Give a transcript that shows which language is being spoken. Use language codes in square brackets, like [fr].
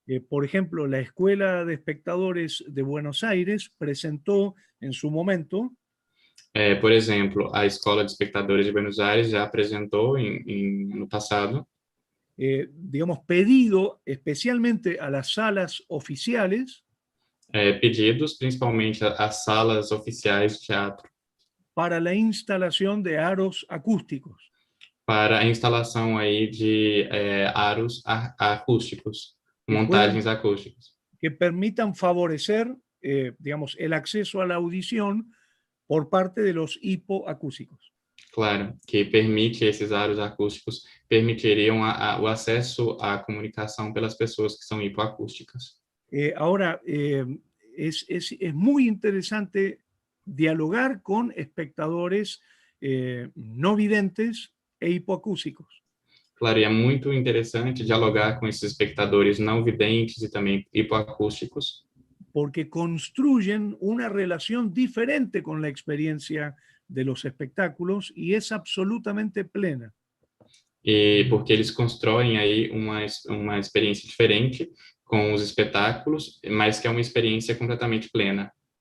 [es] Por ejemplo, la Escuela de Espectadores de Buenos Aires presentó en su momento [pt] Por exemplo, a Escola de Espectadores de Buenos Aires já apresentou no passado, [es] digamos, pedido especialmente a las salas oficiales [pt] pedidos, principalmente às salas oficiais de teatro, [es] para la instalación de aros acústicos. [pt] para a instalação aí de aros acústicos, [es] Que puedan, [pt] montagens acústicas, [es] que permitan favorecer, digamos, el acceso a la audición por parte de los hipoacúsicos. [pt] claro, que permite esses aros acústicos, permitiriam o acesso à comunicação pelas pessoas que são hipoacústicas. [es] Ahora, es muy interesante dialogar con espectadores no videntes e hipoacúsicos. [pt] Claro, e é muito interessante dialogar com esses espectadores não videntes e também hipoacústicos, [es] porque construyen una relación diferente con la experiencia de los espectáculos y es absolutamente plena. [pt] e porque eles constroem aí uma experiência diferente com os espetáculos, mas que é uma experiência completamente plena.